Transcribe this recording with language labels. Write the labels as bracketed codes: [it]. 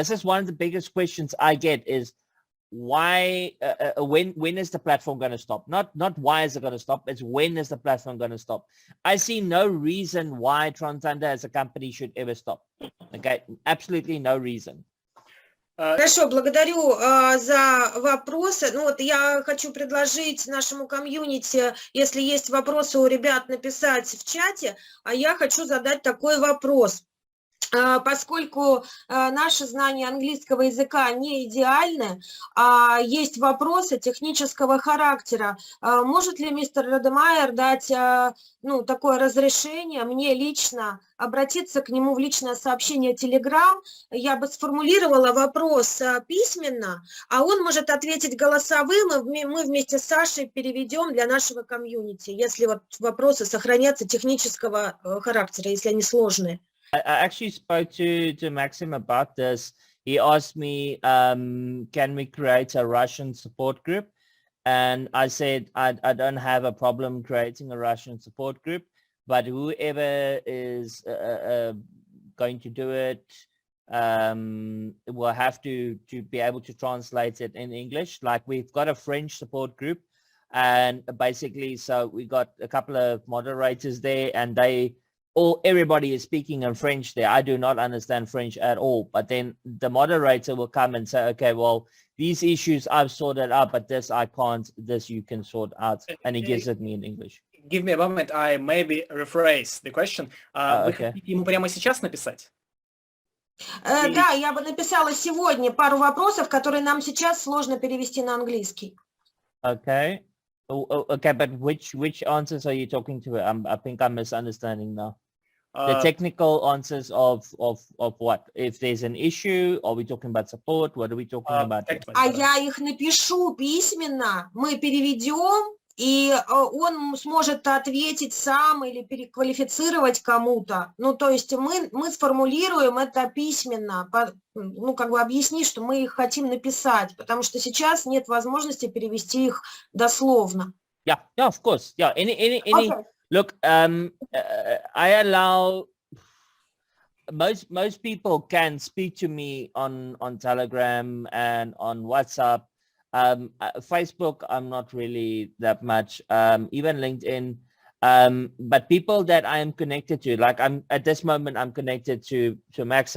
[en] This is one of the biggest questions I get is, why, when is the platform going to stop? Not why is it going to stop, it's when is the platform going to stop. I see no reason why TronThunder as a company should ever stop. Okay, absolutely no reason. [ru] Хорошо, благодарю за вопросы. Ну вот я хочу предложить нашему комьюнити, если есть вопросы у ребят, написать в чате, а я хочу задать такой вопрос. Поскольку наши знания английского языка не идеальны, а есть вопросы технического характера, может ли мистер Радемайер дать такое разрешение мне лично обратиться к нему в личное сообщение Telegram? Я бы сформулировала вопрос письменно, а он может ответить голосовым, и мы вместе с Сашей переведем для нашего комьюнити, если вот вопросы сохранятся технического характера, если они сложные. [en] I actually spoke to Maxim about this. He asked me, can we create a Russian support group? And I said, I don't have a problem creating a Russian support group, but whoever is going to do it will have to be able to translate it in English. Like we've got a French support group, and basically, so we got a couple of moderators there, and everybody is speaking in French there. I do not understand French at all. But then the moderator will come and say, okay, well, these issues I've sorted out, but this I can't, this you can sort out. And he gives it me in English. Give me a moment, I maybe rephrase the question. [ru] Вы хотите ему прямо сейчас написать? Да, я бы написала сегодня пару вопросов, которые нам сейчас сложно перевести на английский. [en] Okay. Okay, but which answers are you talking to? I think I'm misunderstanding now. The technical answers of what? If there's an issue, are we talking about support? What are we talking about? [ru] А я их напишу письменно, мы переведем, и он сможет ответить сам или переквалифицировать кому-то. Ну, то есть мы сформулируем это письменно, как бы объяснить, что мы их хотим написать, потому что сейчас нет возможности перевести их дословно. [en] Yeah, of course. Yeah, any. Okay. Look, I allow most people can speak to me on Telegram and on WhatsApp. Facebook, I'm not really that much. Even LinkedIn. But people that I am connected to, like at this moment, I'm connected to Max.